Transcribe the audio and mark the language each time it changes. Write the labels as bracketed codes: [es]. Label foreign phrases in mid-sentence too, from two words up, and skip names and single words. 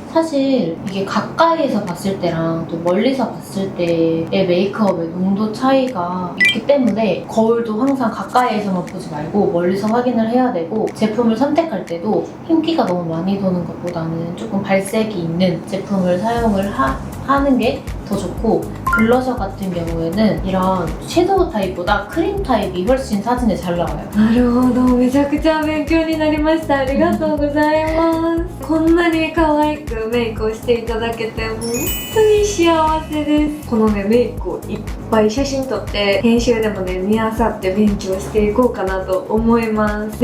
[ko] 사실 이게 가까이에서 봤을 때랑 또 멀리서 봤을 때의 메이크업의 농도 차이가 있기 때문에 거울도 항상 가까이에서만 보지 말고 멀리서 확인을 해야 되고, 제품을 선택할 때도 흰기가 너무 많이 도는 것보다는 조금 발색이 있는 제품을 사용을 하는 게 더 좋고, 블러셔 같은 경우에는 이런 섀도우 타입보다 크림 타입이 훨씬 사진에 잘 나와요. [ja] なるほど、めちゃくちゃ勉強になりました。ありがとうございます。こんなに可愛くメイクをしていただけて本当に幸せです。このねメイクをいっぱい写真撮って編集でもね見あさって勉強していこうかなと思います。